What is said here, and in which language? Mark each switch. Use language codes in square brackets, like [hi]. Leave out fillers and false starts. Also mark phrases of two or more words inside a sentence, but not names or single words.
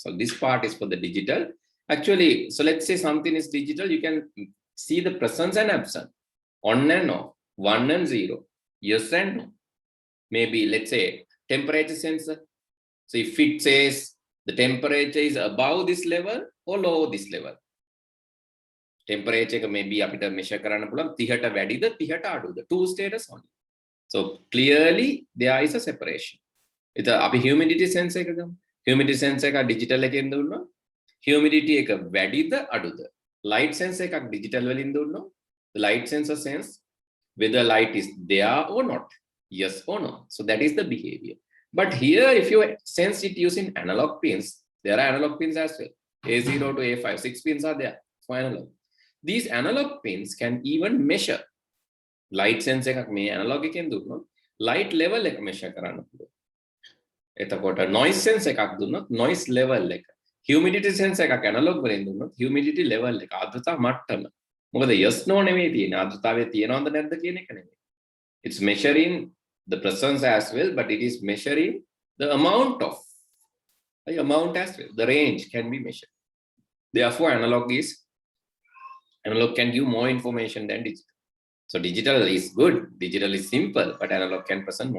[en] So this part is for the digital. Actually, so let's say something is digital, you can see the presence and absence, on and off, 1 and 0, yes and no. Maybe let's say temperature sensor. So if it says the temperature is above this level or below this level, temperature maybe [si] අපිට measure කරන්න පුළුවන් 30ට වැඩිද 30ට අඩුද, [en] two status only. So clearly there is a separation. [si] It's අපි [en] humidity sensor [si] එක ගමු. [en] Humidity sensor [si] එක digital එකෙන් දුන්නොත් humidity එක වැඩිද අඩුද. [en] Light sensor [si] එකක් digital වලින් දුන්නොත් [en] the light sensor sense whether light is there or not, yes or no. So that is the behavior. But here if you sense it using analog pins, there are analog pins as well. A0 to A5, 6 pins are there for analog. These analog pins can even measure light sense [si] එකක් මේ analog එකෙන් දුන්නොත් [en] light level [si] එක measure කරන්න පුළුවන්. එතකොට [en] noise sense [si] එකක් දුන්නොත් [en] noise level [si] එක, [en] humidity sense [si] එකක් analog වලින් දුන්නොත් [en] humidity level [si] එක, ආර්ද්‍රතා මට්ටම. මොකද [en] yes no [si] නෙමෙයි තියෙන්නේ, ආර්ද්‍රතාවය තියෙනවද නැද්ද කියන එක නෙමෙයි. [en] It's measuring the presence as well, but it is measuring the amount of the amount as well. The range can be measured. Therefore analog can give more information than digital. So digital is good, digital is simple, but analog can present more.